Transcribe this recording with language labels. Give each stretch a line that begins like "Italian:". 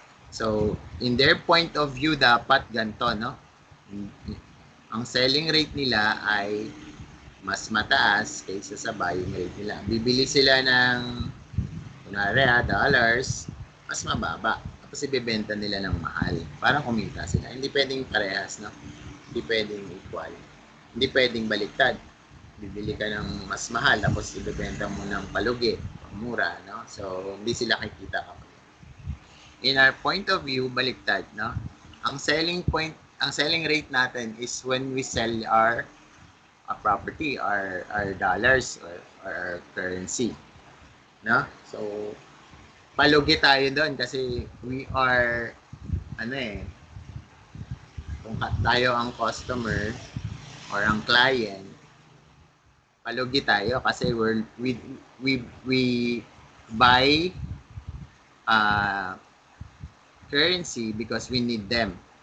English: So, in their point of view,
Filipino: dapat ganito, no? Ang selling rate nila ay mas mataas kaysa sa buying rate nila. Bibili sila ng kunwari dollars, mas mababa. Tapos ibebenta nila ng mahal para kumita sila. Hindi pwedeng parehas, no? Hindi pwedeng equal. Hindi pwedeng baliktad. Bibili ka ng mas mahal tapos ibebenta mo ng palugi, mura, no? So, hindi sila kikita kapag.
English: In our point of view,
Filipino: baliktad, no?
English: Ang selling rate natin is when we sell our property, our dollars or our currency, no?
Filipino: So, palugi tayo doon kasi we are kung tayo ang customer or ang client, palugi tayo kasi
English: we buy currency because we need them.